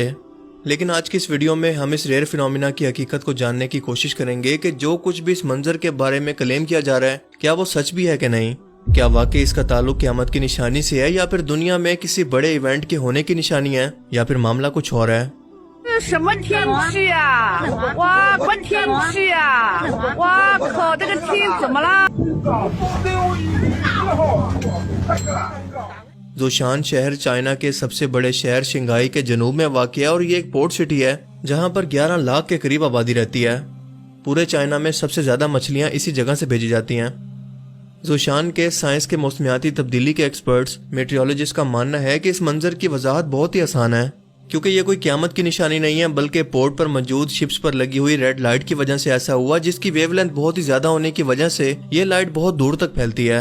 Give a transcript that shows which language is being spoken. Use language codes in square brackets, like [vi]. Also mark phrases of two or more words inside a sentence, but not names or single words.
[ur] لیکن آج کی اس ویڈیو میں ہم اس [en] rare phenomena [ur] کی حقیقت کو جاننے کی کوشش کریں گے کہ جو کچھ بھی اس منظر کے بارے میں کلیم کیا جا رہا ہے، کیا وہ سچ بھی ہے کہ نہیں. کیا واقعی اس کا تعلق قیامت کی نشانی سے ہے، یا پھر دنیا میں کسی بڑے ایونٹ کے ہونے کی نشانی ہے، یا پھر معاملہ کچھ اور ہے. [zh] 这什么天气呀？哇，什么天气呀？哇靠，这个天怎么了？ [ur] ژوشان شہر چائنا کے سب سے بڑے شہر شنگھائی کے جنوب میں واقع ہے، اور یہ ایک [en] port city [ur] ہے جہاں پر 11 لاکھ کے قریب آبادی رہتی ہے. پورے چائنا میں سب سے زیادہ مچھلیاں اسی جگہ سے بھیجی جاتی ہیں. ژوشان کے سائنس کے موسمیاتی تبدیلی کے [en] experts meteorologist [ur] کا ماننا ہے کہ اس منظر کی وضاحت بہت ہی آسان ہے، کیونکہ یہ کوئی قیامت کی نشانی نہیں ہے، بلکہ پورٹ پر موجود شپس پر لگی ہوئی [en] red light [ur] کی وجہ سے ایسا ہوا، جس کی ویولینتھ بہت ہی زیادہ ہونے کی وجہ سے یہ لائٹ بہت دور تک پھیلتی ہے.